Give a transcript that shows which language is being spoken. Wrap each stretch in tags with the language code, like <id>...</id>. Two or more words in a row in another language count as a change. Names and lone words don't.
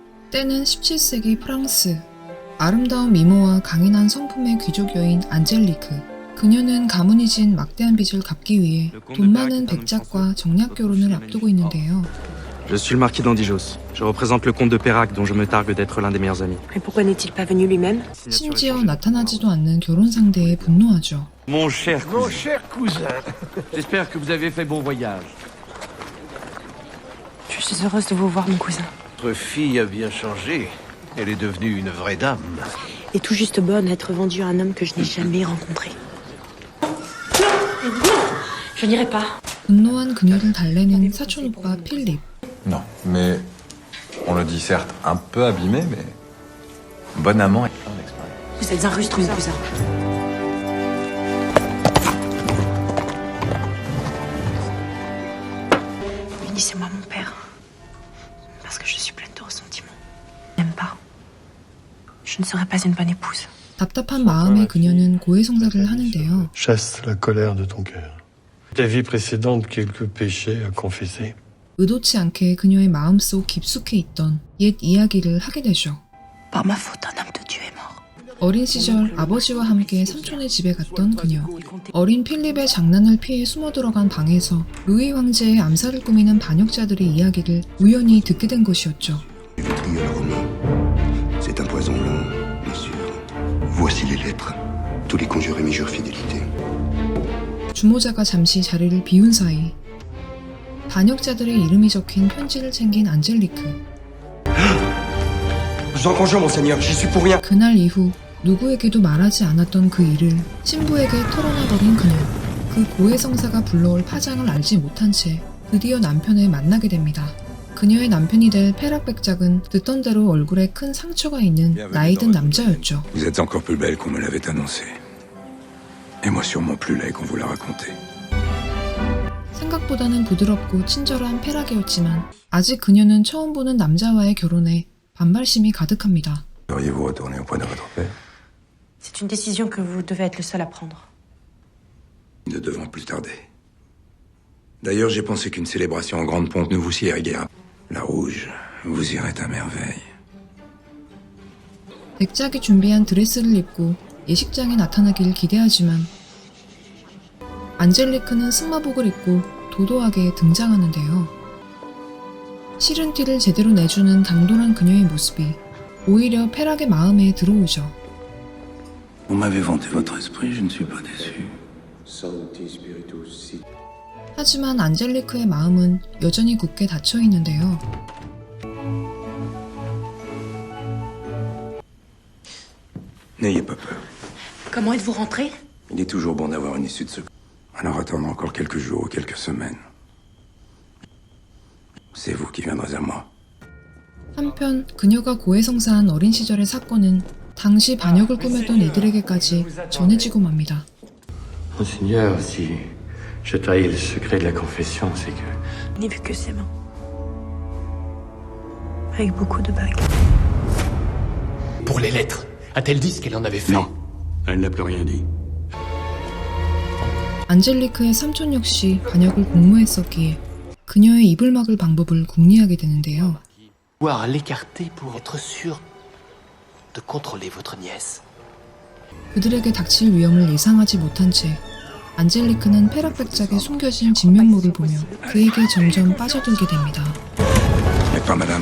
<ko>때는 17세기 프랑스. 아름다운 미모와 강인한 성품의 귀족 여인 안젤리크. 그녀는 가문이 진 막대한 빚을 갚기 위해 돈 많은 백작과 정략 결혼을 앞두고 있는데요.</ko> <fr>Je suis le marquis d'Andijos. Je représente le comte de Pérac dont je me targue d'être l'un des meilleurs amis. Mais pourquoi n'est-il pas venu lui-même?</fr> <ko>심지어 나타나지도 않는 결혼 상대에 분노하죠.</ko> <fr>Mon cher cousin. j'espère que vous avez fait bon voyage. Je suis heureuse de vous voir, mon cousin. Votre fille a bien changé. Elle est devenue une vraie dame. Et tout juste bonne à être vendue à un homme que je n'ai jamais rencontré. Je n'irai pas.</fr> <ko>분노한 그녀를 달래는 사촌오빠 필립.</ko> <fr>Non, mais on le dit certes un peu abîmé, mais bon amant et plein d'expérience. Vous êtes un rustre, mon cousin. Unissez-moi mon père. Parce que je suis pleine de ressentiments. Je n'aime pas. Je ne serai pas une bonne épouse.</fr> <ko>답답한 마음에 그녀는 고해성사를 하는데요.</ko> <fr>Chasse la colère de ton cœur. Ta vie précédente, quelques péchés à confesser.</fr> <ko>의도치 않게 그녀의 마음속 깊숙이 있던 옛 이야기를 하게 되죠.</ko> <fr>Par ma faute, un homme de Dieu est mort.</fr> <ko>어린 시절 아버지와 함께 삼촌의 집에 갔던 그녀. 어린 필립의 장난을 피해 숨어 들어간 방에서 루이 황제의 암살을 꾸미는 반역자들의 이야기를 우연히 듣게 된 것이었죠.</ko> <fr>C'est un poison long, bien sûr. Voici les lettres. Tous les conjurés m'y jurent fidélité.</fr> <ko>주모자가 잠시 자리를 비운 사이 반역자들의 이름이 적힌 편지를 챙긴 안젤리크.</ko> <fr>Je vous en conjure, monseigneur, j'y suis pour rien.</fr> <ko>그날 이후 누구에게도 말하지 않았던 그 일을 신부에게 털어놔버린 그녀. 그 고해성사가 불러올 파장을 알지 못한 채 드디어 남편을 만나게 됩니다. 그녀의 남편이 될 페락 백작은 듣던 대로 얼굴에 큰 상처가 있는 나이든 남자였죠.</ko> <fr>Vous êtes encore plus belle qu'on me l'avait annoncé. Et moi sûrement plus laid qu'on vous l'a raconté.</fr> <ko>생각보다는 부드럽고 친절한 페락이었지만 아직 그녀는 처음 보는 남자와의 결혼에 반발심이 가득합니다.</ko> <fr>Auriez-vous retourné au point de votre père? C'est une décision que vous devez être le seul à prendre. Nous ne devons plus tarder. D'ailleurs, j'ai pensé qu'une célébration en grande pompe ne vous sied guère. La rouge vous irait à merveille.</fr> <ko>백작이 준비한 드레스를 입고 예식장에 나타나길 기대하지만 안젤리크는 승마복을 입고 도도하게 등장하는데요. 싫은 티를 제대로 내주는 당돌한 그녀의 모습이 오히려 페락의 마음에 들어오죠.</ko> <fr>Vous m'avez vanté votre esprit, je ne suis pas déçu.</fr> <ko>하지만 안젤리크의 마음은 여전히 굳게 닫혀 있는데요.</ko> <fr>N'ayez pas peur. Comment êtes-vous rentré? Il est toujours bon d'avoir une issue de secours. Alors attendre encore quelques jours ou quelques semaines. C'est vous qui viendrez à moi.</fr> <ko>한편 그녀가 고해성사한 어린 시절의 사건은 당시 반역을 꾸몄던 이들에게까지 전해지고 맙니다.</ko> <fr>Monseigneur, si je trahis le secret de la confession, c'est que... Je n'ai vu que ses mains. Avec beaucoup de bagues. Pour les lettres, a-t-elle dit ce qu'elle en avait fait? Non, elle n'a plus rien dit.</fr> <ko>안젤리크의 삼촌 역시 반역을 공모했었기에 그녀의 입을 막을 방법을 궁리하게 되는데요.</ko> <fr>Pouvoir l'écarter pour être sûr de contrôler votre nièce.</fr> <ko>그들에게 닥칠 위험을 예상하지 못한 채 안젤리크는 페락 백작에 숨겨진 진면모를 보며 그에게 점점 빠져들게 됩니다.</ko> <fr>Mais pas madame.</fr>